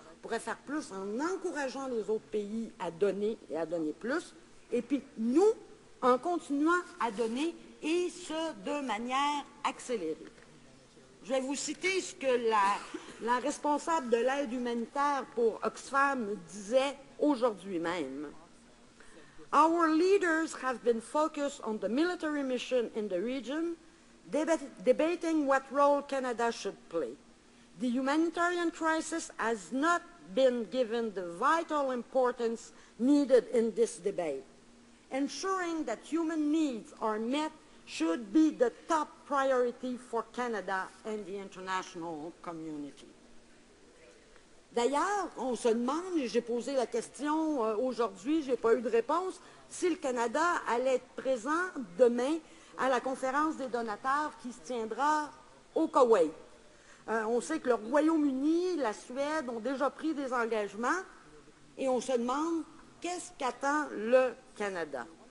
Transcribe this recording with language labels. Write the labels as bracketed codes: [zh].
[fr] On pourrait faire plus en encourageant les autres pays à donner et à donner plus, et puis nous, en continuant à donner, et ce, de manière accélérée. Je vais vous citer ce que la responsable de l'aide humanitaire pour Oxfam me disait aujourd'hui même. [en] Our leaders have been focused on the military mission in the region, debating what role Canada should play. The humanitarian crisis has not been given the vital importance needed in this debate. Ensuring that human needs are met should be the top priority for Canada and the international community. [fr] D'ailleurs, on se demande, et j'ai posé la question aujourd'hui, je n'ai pas eu de réponse, si le Canada allait être présent demain à la conférence des donateurs qui se tiendra au Koweït. On sait que le Royaume-Uni, la Suède ont déjà pris des engagements et on se demande qu'est-ce qu'attend le Canada.